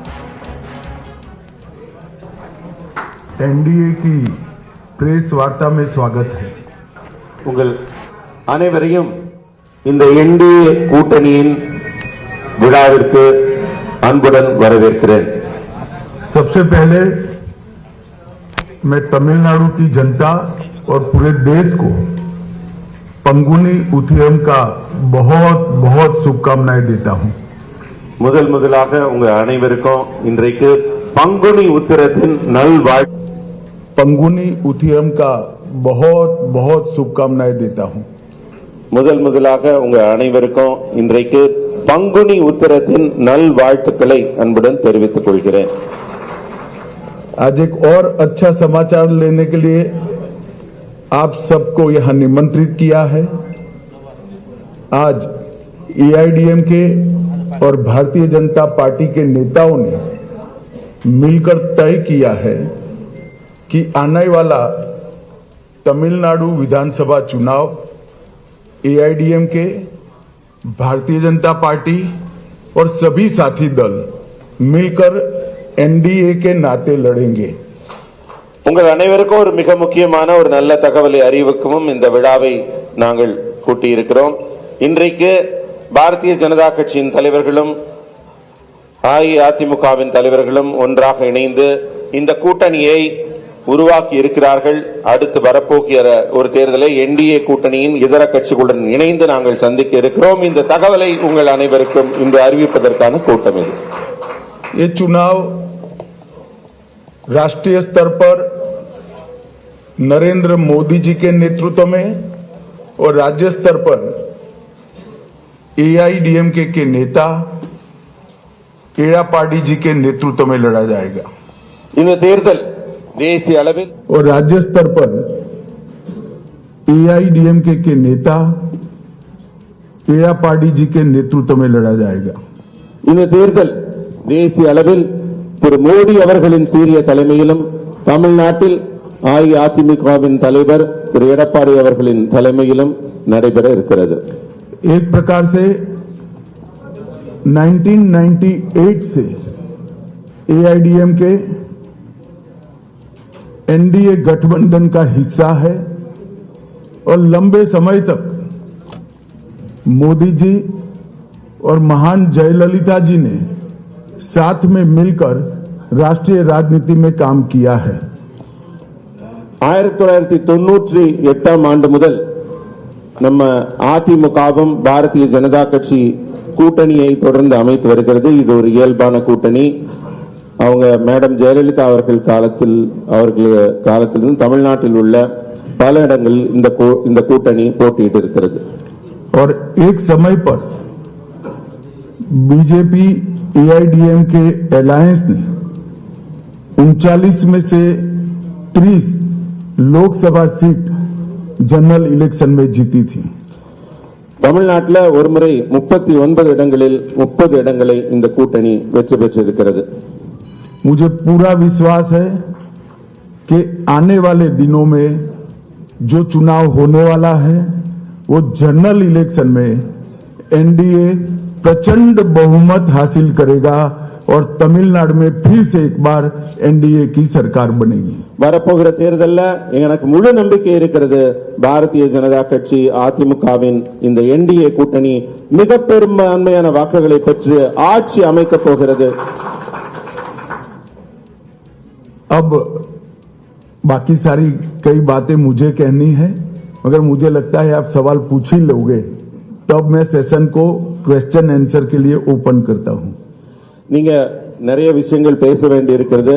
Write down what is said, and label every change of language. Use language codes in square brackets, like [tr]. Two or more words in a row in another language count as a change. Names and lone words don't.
[hi] एनडीए की प्रेस वार्ता में स्वागत है. [ta] உங்கள் அனைவரையும் இந்த என்டிஏ கூட்டணியின் விழாவிற்கு அன்புடன் வரவேற்கிறேன். [hi] सबसे पहले मैं तमिलनाडु की जनता और पूरे देश को पंगुनी उथियम का बहुत बहुत शुभकामनाएं देता हूं. [ta] முதலாக உங்க அனைவருக்கும் இன்றைக்கு பங்குனி உத்திரத்தின் நல்வாழ்த்து. [hi] पंगुनी उथियम का बहुत बहुत शुभकामनाएं देता हूं. [ta] முதலாக உங்க அனைவருக்கும் இன்றைக்கு பங்குனி உத்திரத்தின் நல்வாழ்த்துக்களை அன்புடன் தெரிவித்துக் கொள்கிறேன். [hi] आज एक और अच्छा समाचार लेने के लिए आप सबको यहां निमंत्रित किया है. आज AIADMK और भारतीय जनता पार्टी के नेताओं ने मिलकर तय किया है कि आने वाला तमिलनाडु विधानसभा चुनाव AIADMK, भारतीय जनता पार्टी और सभी साथी दल मिलकर NDA के नाते लड़ेंगे. [ta] உங்கள் அனைவருக்கும் ஒரு மிக முக்கியமான ஒரு நல்ல தகவலை அறிவிக்கவும் இந்த விழாவை நாங்கள் கூட்டியிருக்கிறோம். இன்றைக்கு பாரதிய ஜனதா கட்சியின் தலைவர்களும் அஇஅதிமுகவின் தலைவர்களும் ஒன்றாக இணைந்து இந்த கூட்டணியை உருவாக்கி இருக்கிறார்கள். அடுத்து வரப்போகிற ஒரு தேர்தலை NDA கூட்டணியின் இதர கட்சிகளுடன் இணைந்து நாங்கள் சந்திக்க இருக்கிறோம். இந்த தகவலை உங்கள் அனைவருக்கும் இன்று அறிவிப்பதற்கான கூட்டம் இது. [hi] ये चुनाव राष्ट्रीय स्तर पर नरेंद्र मोदी जी के नेतृत्व में और राज्य स्तर पर AIADMK के नेता एड़ापाडी जी के नेतृत्व में लड़ा जाएगा. [ta] இந்த தேர்தல் தேசிய அளவில் [hi] और राज्य स्तर पर AIADMK के नेता एड़ापाडी जी के नेतृत्व में लड़ा जाएगा. [ta] இந்த தேர்தல் தேசிய அளவில் திரு மோடி அவர்களின் சீரிய தலைமையிலும் தமிழ்நாட்டில் அஇஅதிமுகவின் தலைவர் திரு எடப்பாடி அவர்களின் தலைமையிலும் நடைபெற இருக்கிறது. [hi] एक प्रकार से 1998 से AIADMK NDA गठबंधन का हिस्सा है और लंबे समय तक मोदी जी और महान जयललिता जी ने साथ में मिलकर राष्ट्रीय राजनीति में काम किया है. [ta] 1998 ஆண்டு முதல் நம்ம அதிமுகவும் பாரதிய ஜனதா கட்சி கூட்டணியை தொடர்ந்து அமைத்து வருகிறது. இது ஒரு இயல்பான கூட்டணி. அவங்க மேடம் ஜெயலலிதா அவர்கள் காலத்திலிருந்து தமிழ்நாட்டில் உள்ள பல இடங்களில் இந்த கூட்டணி போட்டியிட்டு இருக்கிறது. [hi] और एक समय पर बीजेपी AIADMK अलायंस ने 39 में से 30 लोकसभा सीट [en] general election [hi] में जीती थी. [ta] தமிழ்நாட்டில் ஒருமுறை 39 இடங்களில் 30 இடங்களை இந்த கூட்டணி வெற்றி பெற்றிருக்கிறது. [hi] मुझे पूरा विश्वास है कि आने वाले दिनों में जो चुनाव होने वाला है वो [en] general election [hi] में NDA प्रचंड बहुमत हासिल करेगा, और तमिलनाडु में फिर से एक बार एनडीए की सरकार बनेगी। [ta] வரப்போகிற தேர்தல்ல எனக்கு முழு நம்பிக்கை இருக்கிறது. பாரதிய ஜனதா கட்சி அதிமுகவின் இந்த என்டிஏ கூட்டணி மிக பெரும்பான்மையான வாக்குகளை பெற்று ஆட்சி அமைக்கப் போகிறது. [hi] अब बाकी सारी कई बातें मुझे कहनी है, मगर मुझे लगता है आप सवाल पूछ ही लोगे, तब मैं सेशन को [en] question answer [hi] के लिए ओपन करता हूं। [ta] நீங்க நிறைய விஷயங்கள் பேச வேண்டி இருக்கிறது.